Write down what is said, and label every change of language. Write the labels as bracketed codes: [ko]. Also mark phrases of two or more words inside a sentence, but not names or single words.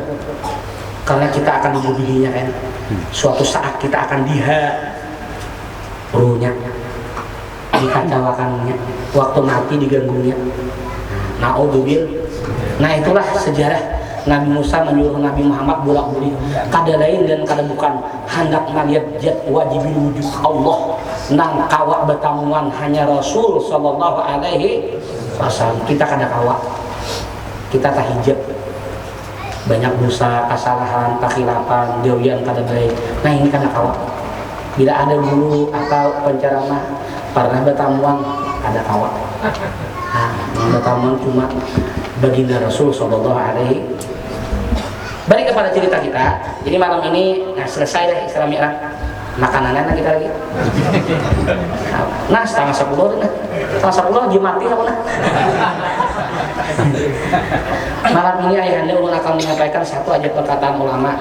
[id] Karena kita akan membunuhnya kan. Suatu saat kita akan ruhnya dikacaukannya, waktu mati diganggunya. [bjn] Nah itulah sejarah Nabi Musa menyuruh Nabi Muhammad bolak-balik kada lain dan kada bukan hendak melihat jat [ar] واجب الوجود [bjn] Allah nang kawak betamuan hanya Rasul [ar] صلى الله عليه وسلم. [bjn] Kita kada kawak, kita tahijab banyak dosa, kesalahan, kekhilafan, dewian kada baik. Nah ini karena kawak. Bila ada guru atau penceramah pernah bertamuan ada kawak. [id] Yang bertamuan cuma baginda Rasul [ar] صلى الله عليه. [id] Balik kepada cerita kita. Jadi malam ini selesai dah Isra Mi'raj. Makanannya kita lagi. Nah setengah 10 nah. Setengah 10 Jumat apa nah. [bjn] Malam ini ayahanda ulun akan menyampaikan satu aja perkataan ulama.